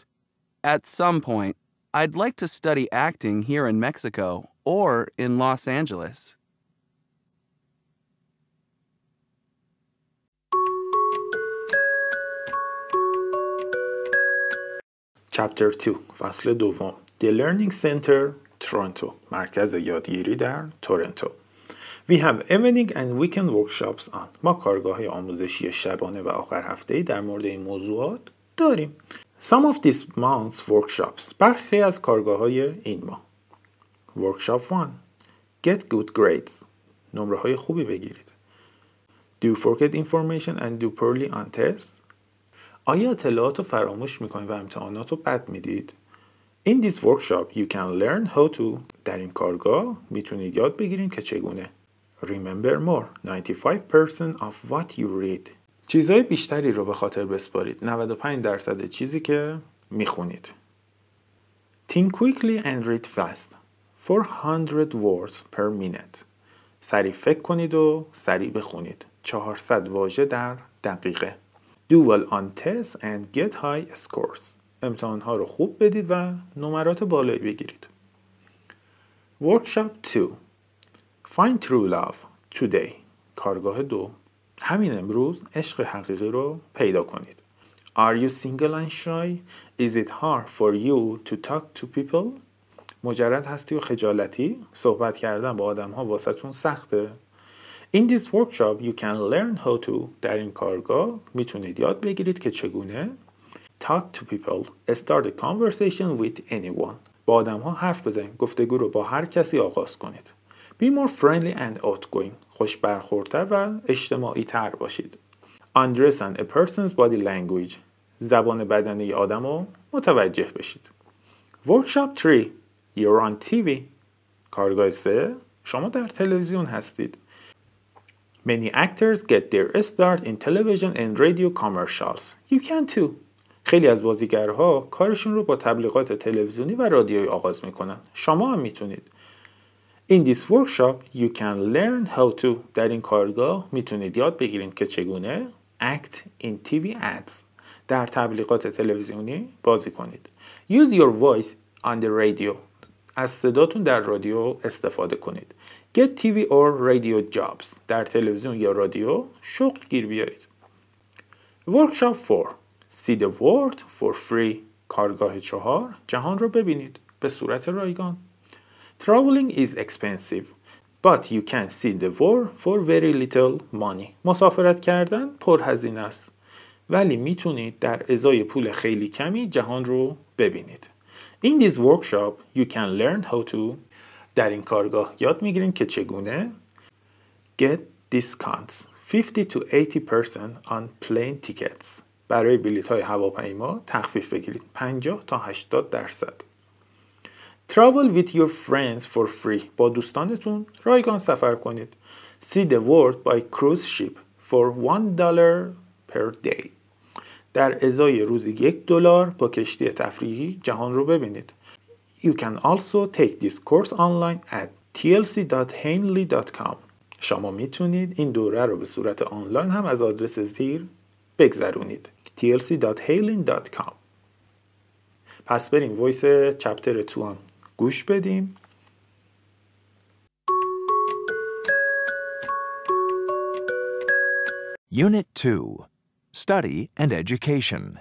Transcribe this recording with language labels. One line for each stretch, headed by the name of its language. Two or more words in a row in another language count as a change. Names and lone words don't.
English: At some point, I'd like to study acting here in Mexico or in Los Angeles.
Persian: Chapter 2 فصل دوم The Learning Center, Toronto مرکز یادگیری در تورنتو.
English: We have evening and weekend workshops on.
Persian: ما کارگاه‌های آموزشی شبانه و آخر هفته‌ای در مورد این موضوعات داریم.
English: Some of these months workshops.
Persian: برخی از کارگاه‌های این ماه.
English: Workshop 1. Get good grades.
Persian: نمره‌های خوبی بگیرید.
English: Do you forget information and do poorly on tests?
Persian: آیا اطلاعات رو فراموش میکنید و امتحانات رو بد میدید؟
English: In this workshop you can learn how to.
Persian: در این کارگاه میتونید یاد بگیرید که چگونه.
English: Remember more. 95% of what you read.
Persian: چیزهای بیشتری رو به خاطر بسپارید. 95% چیزی که میخونید.
English: Think quickly and read fast. 400 words per minute.
Persian: سریع فکر کنید و سریع بخونید. 400 واژه در دقیقه.
English: Do well on tests and get high scores.
Persian: امتحانها رو خوب بدید و نمرات بالایی بگیرید.
English: Workshop 2. Find true love today.
Persian: کارگاه 2. همین امروز عشق حقیقی رو پیدا کنید.
English: Are you single and shy? Is it hard for you to talk to people?
Persian: مجرد هستی و خجالتی؟ صحبت کردن با آدم‌ها واسه‌تون سخته؟
English: In this workshop you can learn how to.
Persian: در این کارگاه میتونید یاد بگیرید که چگونه
English: talk to people. Start a conversation with anyone.
Persian: با آدم‌ها حرف بزنید. گفتگو رو با هر کسی آغاز کنید.
English: Be more friendly and outgoing.
Persian: خوش برخوردتر و اجتماعی تر باشید.
English: Understand a person's body language.
Persian: زبان بدنی آدم رو متوجه بشید.
English: Workshop 3. You're on TV.
Persian: کارگاه 3. شما در تلویزیون هستید.
English: Many actors get their start in television and radio commercials. You can too.
Persian: خیلی از بازیگرها کارشون رو با تبلیغات تلویزیونی و رادیویی آغاز میکنن. شما هم میتونید.
English: In this workshop you can learn how to.
Persian: در این کارگاه میتونید یاد بگیرید که چگونه
English: act in TV ads.
Persian: در تبلیغات تلویزیونی بازی کنید.
English: Use your voice on the radio.
Persian: از صداتون در رادیو استفاده کنید.
English: Get TV or radio jobs.
Persian: در تلویزیون یا رادیو شغل گیر بیایید.
English: Workshop 4. See the world for free.
Persian: کارگاه 4. جهان رو ببینید به صورت رایگان.
English: Traveling is expensive, but you can see the world for very little money.
Persian: مسافرت کردن پرهزینه است. ولی میتونید در ازای پول خیلی کمی جهان رو ببینید.
English: In this workshop you can learn how to
Persian: در این کارگاه یاد میگیریم که چگونه
English: get discounts 50 to 80% on plane tickets
Persian: برای بلیط های هواپیما تخفیف بگیرید 50 تا 80%.
English: Travel with your friends for free
Persian: با دوستانتون رایگان سفر کنید.
English: See the world by cruise ship for $1 per day
Persian: در ازای روزی $1 با کشتی تفریحی جهان رو ببینید.
English: You can also take this course online at
Persian: tlc.hanley.com شما میتونید این دوره رو به صورت آنلاین هم از آدرس زیر بگذرونید tlc.hanley.com. پس بریم وایس چپتر 2 هم گوش بدیم.
English: Unit 2, Study and Education.